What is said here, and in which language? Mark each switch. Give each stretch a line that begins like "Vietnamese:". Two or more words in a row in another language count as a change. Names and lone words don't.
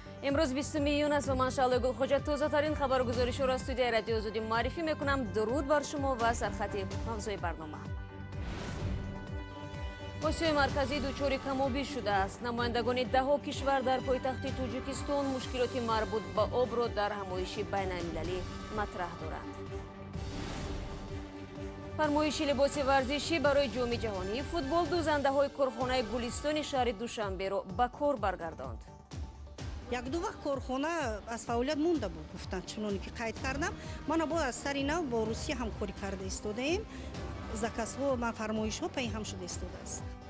Persian: امروز 20 июн است و من شعله گلخوجه تازه‌ترین خبرگزاری‌ها را استودیوی رادیو آزادی معرفی میکنم. درود بر شما و سرخط موضوع برنامه. آسیای مرکزی دچار کم‌آبی شده است. نمایندگان ده‌ها کشور در پایتخت تاجیکستان مشکلات مربوط به آب را در
Tajik: ҳамоиши байналмилалӣ
Persian: مطرح دارند. فرمایشی لباس ورزشی برای
Tajik: ҷоми ҷаҳонии فوتبол дӯзандаҳои корхонаи гулистони шаҳри Душанбе ро ба кор баргардонд. як ду вақт корхона аз фаъолият монда буд, гуфтанд чуноне ки қайд кардам. мана бо аз сари нав бо русия ҳамкорӣ карда истодаем. закасҳо ва фармоишҳо пайҳам шуда истодааст.